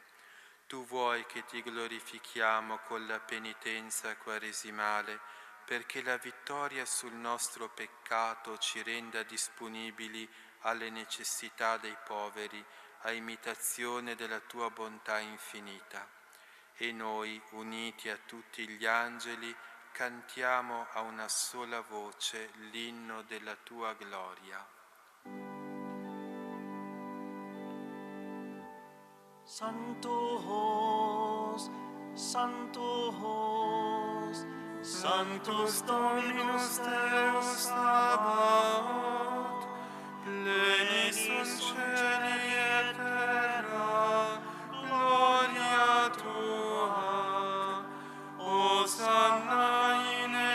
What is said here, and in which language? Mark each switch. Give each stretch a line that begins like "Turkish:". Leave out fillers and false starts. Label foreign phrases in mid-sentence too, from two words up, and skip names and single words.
Italian: Tu vuoi che ti glorifichiamo con la penitenza quaresimale, perché la vittoria sul nostro peccato ci renda disponibili alle necessità dei poveri, a imitazione della tua bontà infinita. E noi, uniti a tutti gli angeli, cantiamo a una sola voce l'inno della tua gloria.
Latin: Sanctus, Sanctus, Sanctus Dominus Deus Sabaoth, plenis sunt cieli et terra, gloria tua, Hosanna in